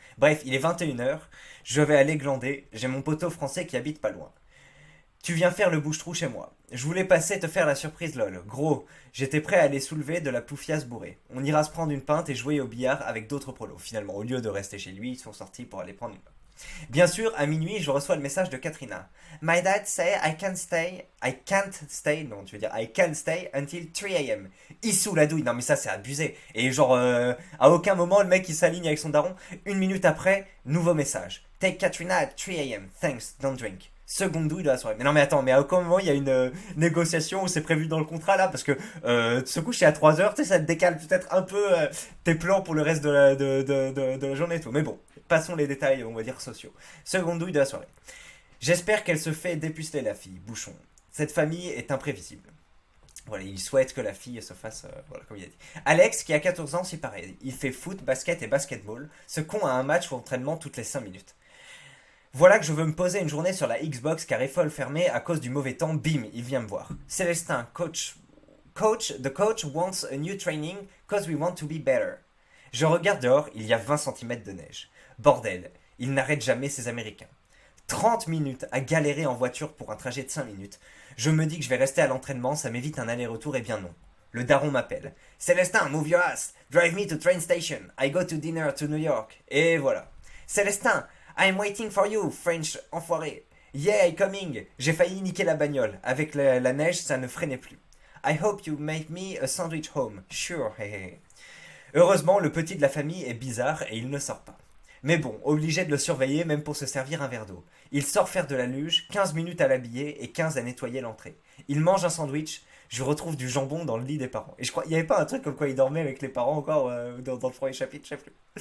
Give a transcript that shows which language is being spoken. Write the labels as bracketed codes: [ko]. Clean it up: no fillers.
[fr] Bref, il est 21 heures, je vais aller glander, j'ai mon poteau français qui habite pas loin. Tu viens faire le bouche-trou chez moi. Je voulais passer te faire la surprise lol. Gros, j'étais prêt à aller soulever de la poufiasse bourrée. On ira se prendre une pinte et jouer au billard avec d'autres prolos. Finalement, au lieu de rester chez lui, ils sont sortis pour aller prendre une pinte. Bien sûr, à minuit, je reçois le message de Katrina. [en] My dad say I can't stay, [fr] non, tu veux dire [en] I can't stay until 3 a.m. [fr] Issou la douille, non mais ça c'est abusé. Et genre, à aucun moment le mec il s'aligne avec son daron. Une minute après, nouveau message. [en] Take Katrina at 3 a.m. Thanks, don't drink. [fr] Seconde douille de la soirée. Mais non mais attends, mais à aucun moment il y a une négociation où c'est prévu dans le contrat là, parce que se coucher à 3 heures, tu sais, ça te décale peut-être un peu tes plans pour le reste de la journée et tout. Mais bon, passons les détails, on va dire, sociaux. Seconde douille de la soirée. J'espère qu'elle se fait dépuceler la fille, bouchon. Cette famille est imprévisible. Voilà, il souhaite que la fille se fasse, voilà, comme il a dit. Alex, qui a 14 ans, c'est pareil. Il fait foot, basket et basketball. Ce con a un match ou entraînement toutes les 5 minutes. Voilà que je veux me poser une journée sur la Xbox car est folle fermée à cause du mauvais temps. Bim, il vient me voir. [en] Célestin, the coach wants a new training cause we want to be better. [fr] Je regarde dehors, il y a 20 cm de neige. Bordel, il n'arrête jamais ces Américains. 30 minutes à galérer en voiture pour un trajet de 5 minutes. Je me dis que je vais rester à l'entraînement, ça m'évite un aller-retour, et bien non. Le daron m'appelle. Célestin, [en] move your ass. Drive me to train station. I go to dinner to New York. [fr] Et voilà. [en] Célestin, I'm waiting for you, French enfoiré. Yeah, I'm coming. [fr] J'ai failli niquer la bagnole. Avec la neige, ça ne freinait plus. [en] I hope you make me a sandwich home. Sure, hehe. [fr] Heureusement, le petit de la famille est bizarre et il ne sort pas. Mais bon, obligé de le surveiller même pour se servir un verre d'eau. Il sort faire de la luge, 15 minutes à l'habiller et 15 à nettoyer l'entrée. Il mange un sandwich, je retrouve du jambon dans le lit des parents. Et je crois, il n'y avait pas un truc comme quoi il dormait avec les parents encore dans le premier chapitre, je sais plus.